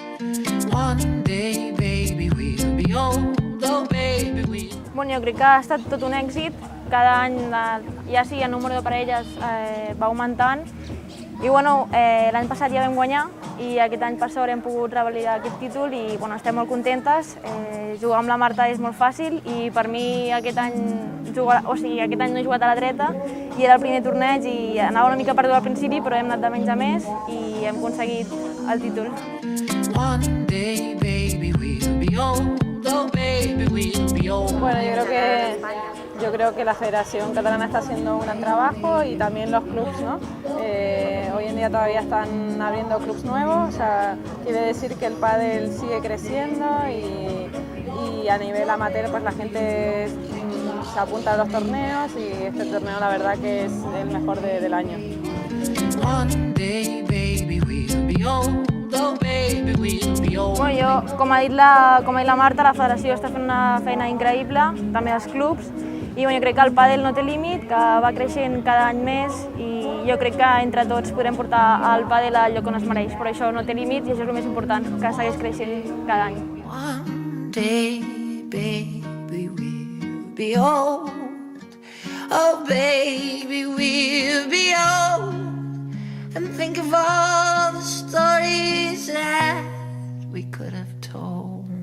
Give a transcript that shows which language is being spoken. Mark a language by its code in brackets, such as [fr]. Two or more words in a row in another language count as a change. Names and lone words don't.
[en] One day, baby, we'll be old. Oh, baby, we'll... [ca] Bueno, jo crec que ha estat tot un èxit. Cada any, ja sí, el número de parelles va augmentant. I bueno, l'any passat ja vam guanyar i aquest any per sort hem pogut revalidar aquest títol i bueno, estem molt contentes. Jugar amb la Marta és molt fàcil i per mi aquest any no he jugat a la dreta i era el primer torneig i anava una mica perdut al principi, però hem anat de menys a més i hem aconseguit el títol. [en] One day, baby, we'll be old. Oh, baby, we'll be old. [es] Bueno, yo creo que la Federación Catalana está haciendo un gran trabajo y también los clubs, ¿no? Hoy en día todavía están abriendo clubs nuevos, o sea, quiere decir que el pádel sigue creciendo y a nivel amateur pues la gente se apunta a los torneos y este torneo la verdad que es el mejor del año. [en] One day, baby, we'll be old. Oh, baby, we'll be old. [ca] Bueno, com ha dit la Marta, la federació està fent una feina increïble, també els clubs, i bueno, jo crec que el pàdel no té límit, que va creixent cada any més i jo crec que entre tots podrem portar el pàdel al lloc on es mereix, però això no té límit i això és el més important, que segueix creixent cada any. [en] One day, baby, we'll be old. Oh, baby, we'll be old. And think of all the stories that we could have told.